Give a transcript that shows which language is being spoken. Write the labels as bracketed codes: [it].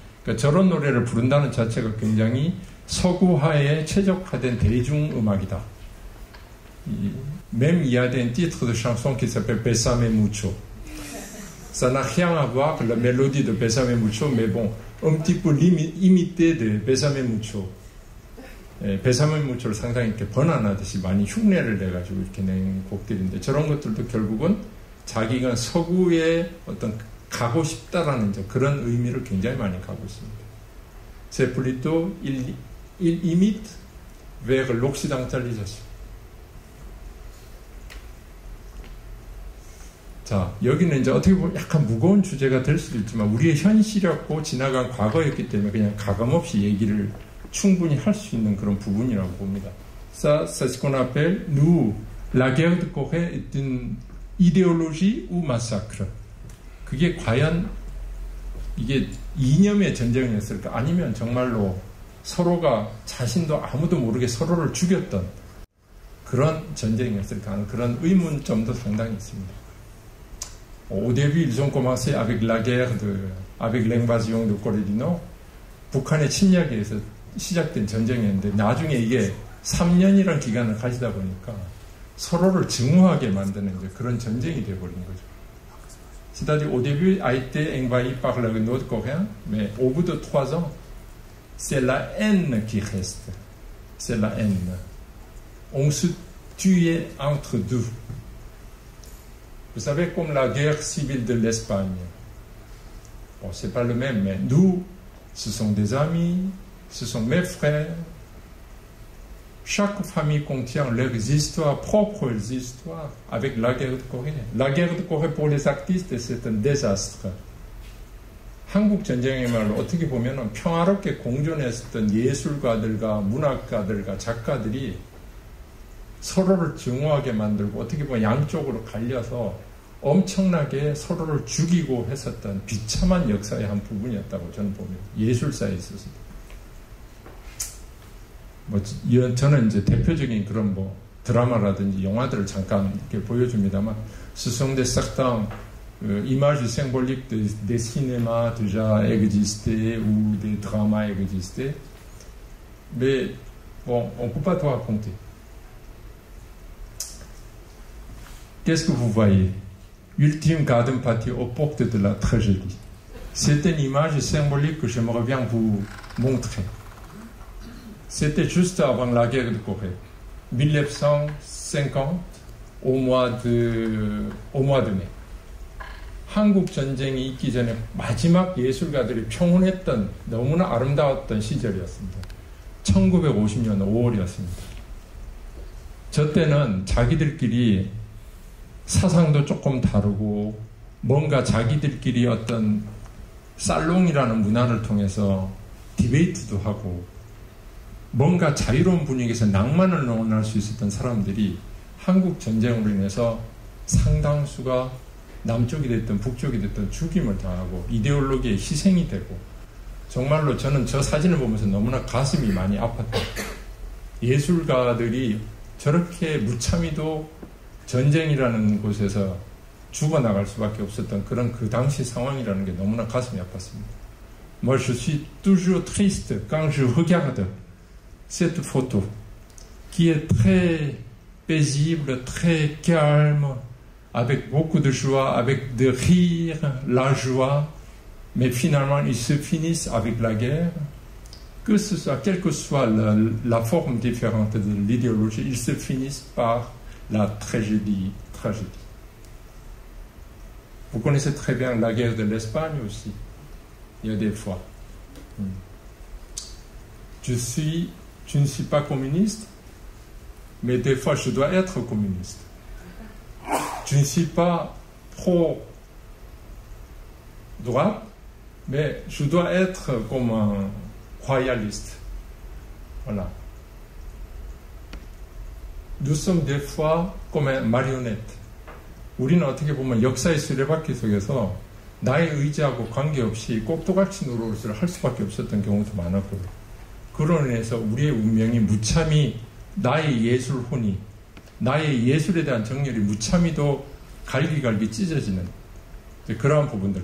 [ko] 그러니까 저런 노래를 부른다는 자체가 굉장히 서구화에 최적화된 대중음악이다. [fr] Même il y a des titres de chansons qui s'appellent Bésame mucho. Ça n'a rien à voir avec la mélodie de Bésame mucho, mais bon, un petit peu imité de Bésame mucho. [ko] 배사물 무초를 상당히 이렇게 번안하듯이 많이 흉내를 내가지고 이렇게 낸 곡들인데 저런 것들도 결국은 자기가 서구에 어떤 가고 싶다라는 그런 의미를 굉장히 많이 가고 있습니다. [fr] C'est plutôt il imite vers l'occidentalisation. [ko] 자, 여기는 이제 어떻게 보면 약간 무거운 주제가 될 수도 있지만 우리의 현실이었고 지나간 과거였기 때문에 그냥 가감없이 얘기를 충분히 할 수 있는 그런 부분이라고 봅니다. [fr] Ça, c'est ce qu'on appelle, nous, la guerre de Corée est une idéologie ou massacre. [ko] 그게 과연 이게 이념의 전쟁이었을까? 아니면 정말로 서로가 자신도 아무도 모르게 서로를 죽였던 그런 전쟁이었을까 하는 그런 의문점도 상당히 있습니다. [fr] Au début, ils ont commencé avec la guerre avec l'invasion de Corée du Nord. [ko] 북한의 침략에 의해서 시작된 전쟁이었는데 나중에 이게 3년이라는 기간을 가지다 보니까 서로를 증오하게 만드는 이제 그런 전쟁이 되어버린 거죠. [fr] C'est-à-dire au début a été envahi par le nord-coréen, mais au bout de 3 ans, c'est la haine qui reste. C'est la haine. On se tuait entre deux. Vous savez, comme la guerre civile de l'Espagne. Bon, c'est pas le même, mais nous, ce sont des amis, ce sont mes frères. Chaque famille contient leurs histoires, propres histoires, avec la guerre de Corée. La guerre de Corée pour les artistes, c'est un désastre. [ko] 한국 전쟁이야말로 어떻게 보면 평화롭게 공존했었던 예술가들과 문학가들과 작가들이 서로를 증오하게 만들고 어떻게 보면 양쪽으로 갈려서 엄청나게 서로를 죽이고 했었던 비참한 역사의 한 부분이었다고 저는 봅니다. 예술사에 있어서. 저는 이제 대표적인 그런 드라마라든지 영화들을 잠깐 이렇게 보여줍니다만, [fr] ce sont des certains images symboliques des cinémas déjà existés ou des dramas existés, mais bon, on ne peut pas tout raconter. Qu'est-ce que vous voyez? Ultime garden party aux portes de la tragédie. C'est une image symbolique que j'aimerais bien vous montrer. C'était juste avant la guerre de Corée, 1950, au mois de mai. [ko] 한국 전쟁이 있기 전에 마지막 예술가들이 평온했던 너무나 아름다웠던 시절이었습니다. 1950년 5월이었습니다. 저 때는 자기들끼리 사상도 조금 다르고 뭔가 자기들끼리 어떤 살롱이라는 문화를 통해서 디베이트도 하고 뭔가 자유로운 분위기에서 낭만을 논할 수 있었던 사람들이 한국 전쟁으로 인해서 상당수가 남쪽이 됐든 북쪽이 됐든 죽임을 당하고 이데올로기에 희생이 되고, 정말로 저는 저 사진을 보면서 너무나 가슴이 많이 아팠다. 예술가들이 저렇게 무참히도 전쟁이라는 곳에서 죽어나갈 수밖에 없었던 그런 그 당시 상황이라는 게 너무나 가슴이 아팠습니다. [fr] Moi, je suis toujours triste quand je regarde cette photo qui est très paisible, très calme, avec beaucoup de joie, avec de rire, la joie, mais finalement ils se finissent avec la guerre. Que ce soit, quelle que soit la forme différente de l'idéologie, ils se finissent par la tragédie. Vous connaissez très bien la guerre de l'Espagne aussi. Il y a des fois. Je ne suis pas communiste, mais des fois je dois être communiste. Je ne suis pas pro-droite, mais je dois être comme un royaliste. Voilà. Nous sommes des fois comme une marionnette. [ko] 우리는 어떻게 보면 역사의 수레바퀴 속에서 나의 의지하고 관계없이 꼭두각시 노릇을 할 수밖에 없었던 경우도 많았고요. 그로 인해서 우리의 운명이 무참히 나의 예술혼이, 나의 예술에 대한 정열이 무참히도 갈기갈기 찢어지는 그러한 부분들.